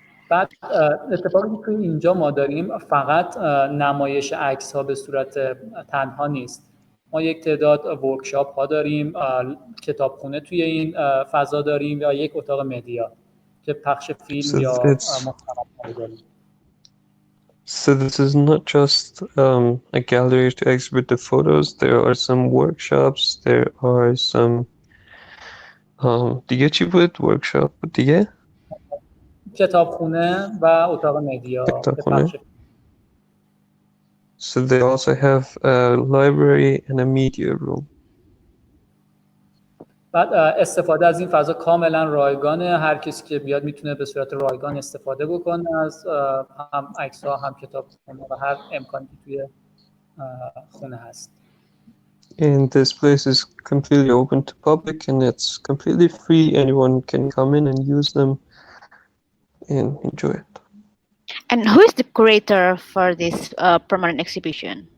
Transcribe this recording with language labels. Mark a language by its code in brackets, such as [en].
[fa] بعد اتفاقی که توی اینجا ما داریم فقط نمایش عکس ها به صورت تنها نیست. ما یک تعداد ورکشاپ ها داریم، کتابخونه توی این فضا داریم یا یک اتاق مدیا که پخش فیلم یا مستند داریم. [en] So this is not just a gallery to exhibit the photos. There are some workshops. There are some [fa] دیگه چی بود؟ workshop بود دیگه؟ کتابخونه و اتاق مدیا. کتابخونه. [en] So they also have a library and a media room. [fa] بعد استفاده از این فضا کاملا رایگانه. هر کسی که بیاد میتونه به صورت رایگان استفاده بکنه از هم عکس‌ها هم کتابخونه و هر امکانی که توی خونه هست. [en] And this place is completely open to public and it's completely free. Anyone can come in and use them and enjoy it. And who is the curator for this permanent exhibition?